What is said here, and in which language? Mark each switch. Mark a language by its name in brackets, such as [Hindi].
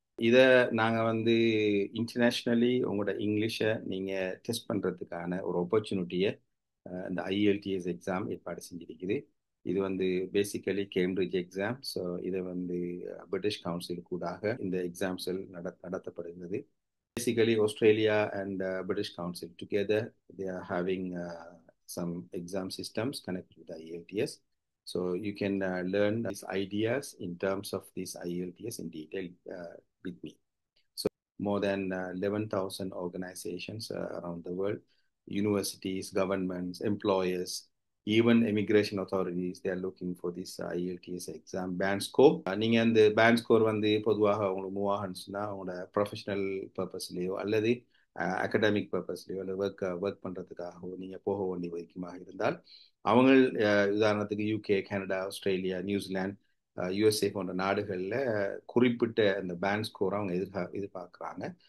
[Tamil] இதை நாங்கள் இன்டர்நேஷ்னலி உங்களோட இங்கிலீஷை நீங்கள் டெஸ்ட் பண்ணுறதுக்கான ஒரு ஆப்பர்ச்சுனிட்டியை இந்த IELTS எக்ஸாம் ஏற்பாடு செஞ்சிருக்குது. இது பேசிக்கலி கேம்பிரிட்ஜ் எக்ஸாம். ஸோ இதை பிரிட்டிஷ் கவுன்சில் கூடாக இந்த எக்ஸாம்ஸில் நடத்தப்படுகிறது. [English] Basically, Australia and British Council together, they are having some exam systems connected with IELTS. So you can learn these ideas in terms of this IELTS in detail with me. So more than 11,000 organizations around the world, universities, governments, employers, even immigration authorities, they are looking for this IELTS exam band score. [Tamil] நீங்க அந்த pant score பொதுவாக உங்களுக்கு move ஆகணும்னா உங்களோட professional பர்பஸ்லேயோ அல்லது academic பர்பஸ்லேயோ அல்லது work பண்ணுறதுக்காகவோ நீங்கள் போக வேண்டிய வைக்குமாக இருந்தால் அவங்க உதாரணத்துக்கு UK, Canada, Australia, New Zealand, USA போன்ற நாடுகளில் குறிப்பிட்ட அந்த பேண்ட் ஸ்கோரை அவங்க எதிர்பார்க்குறாங்க.